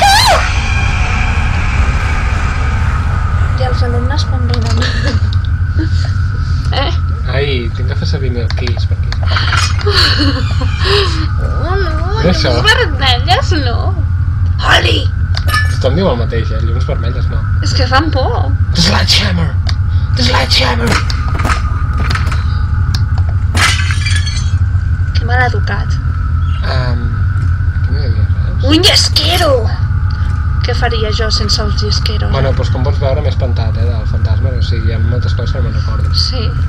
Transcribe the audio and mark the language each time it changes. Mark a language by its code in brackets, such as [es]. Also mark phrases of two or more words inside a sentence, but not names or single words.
[ca] I els alumnes quan venen. Ai, tinc que fer servir mil keys per aquí. Oh, no, Què és això? llums vermelles, no. Oli! Tothom diu el mateix, llums vermelles no. És que fan por. [en] The sledgehammer! The sledgehammer! [ca] Que mal educat. Què no hi havia res? Un llesquero! Què faria jo sense els llesqueros? Bueno, doncs com pots veure m'he espantat, del fantasma, o sigui, hi ha moltes coses que no me'n recordo. Sí.